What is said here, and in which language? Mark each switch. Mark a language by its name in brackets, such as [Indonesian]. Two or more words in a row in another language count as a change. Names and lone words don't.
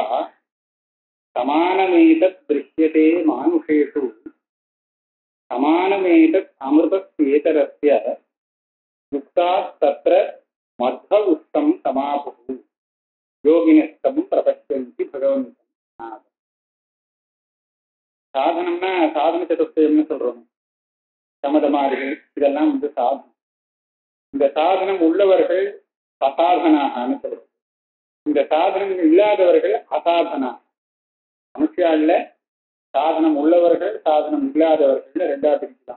[Sanskrit] समानमेतत् दृश्यते मानुषेषु समानमेतत् अमृतस्येतरस्य युक्तास्तत्र मध्व उत्तम समापुः योगिनस्तं प्रपश्यन्ति भगवन्तं [Tamil] சாதனம்னா சாதன சதுஷ்டயம்னு சொல்றோம். சமதமாதிகள் இதெல்லாம் சாதனம். இந்த சாதனம் உள்ளவர்கள் அசாதனாகனு சொல்றோம். இந்த சாதனம் இல்லாதவர்கள் அசாதனா. மனுஷால சாதனம் உள்ளவர்கள் சாதனம் இல்லாதவர்கள் ரெண்டா பிரிக்கலாம்.